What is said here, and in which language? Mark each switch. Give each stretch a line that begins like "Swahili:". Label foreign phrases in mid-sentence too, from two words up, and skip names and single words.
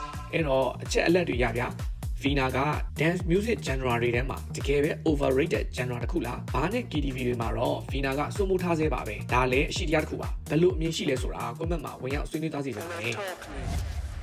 Burmese: အဲ့တော့အချက်အလက်တွေရဗျာ Vina က
English: dance music genre
Burmese: တွေထဲမှာတကယ်ပဲ
English: overrated genre
Burmese: တစ်ခုလားဘာနဲ့ KTV တွေမှာတော့ Vina ကစိုးမိုးထားသေးပါပဲဒါလည်းအရှိတရားတစ်ခုပါဘယ်လိုအမြင်ရှိလဲဆိုတာ comment မှာဝင်ရောက်ဆွေးနွေးသားစီပါမယ်